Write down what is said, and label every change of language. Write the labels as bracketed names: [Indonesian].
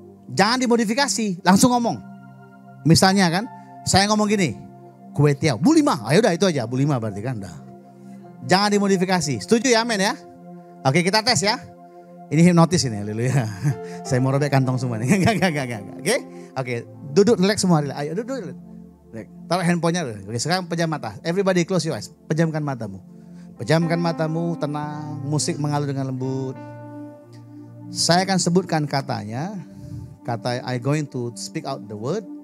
[Indonesian] Jangan dimodifikasi, langsung ngomong. Misalnya kan, saya ngomong gini, kue tiaw, Bu 5, ayo udah itu aja, Bu 5 berarti kan udah. Jangan dimodifikasi, setuju ya men ya? Oke kita tes ya. Ini hipnotis ini, haleluya. Saya mau robek kantong semua nih. Enggak. Oke. Duduk, relax semua. Ayo duduk. Taruh handphonenya. Oke, sekarang pejam mata. [English] Everybody close your eyes. [Indonesian] Pejamkan matamu. Pejamkan matamu, tenang. Musik mengalir dengan lembut. Saya akan sebutkan katanya. [English] Kata I going to speak out the word.